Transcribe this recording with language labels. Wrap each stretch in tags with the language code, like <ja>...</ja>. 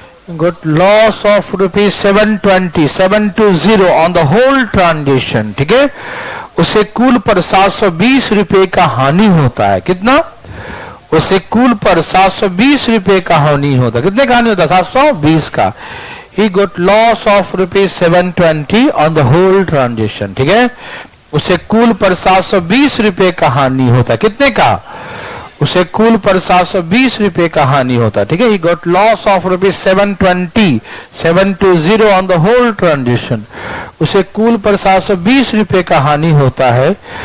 <en>got loss of rupees 720 720 on the whole transaction,</en> <hi>ठीक है। उसे कुल पर 720 रुपए का हानि होता है। कितना? उसे कुल पर 720 रुपए का हानि होता है। कितने का हानि होता है? 720 का।</hi> <en>He got loss of rupees 720 on the whole transaction,</en> <hi>ठीक है। उसे कुल पर 720 रुपए का हानि होता है। कितने का? उसे कुल पर 720 रुपए का हानि होता है, ठीक है।</hi> <en>He got loss of rupees 720 on the whole transaction.</en> <hi>उसे कुल पर 720 रुपए का हानि होता है।</hi>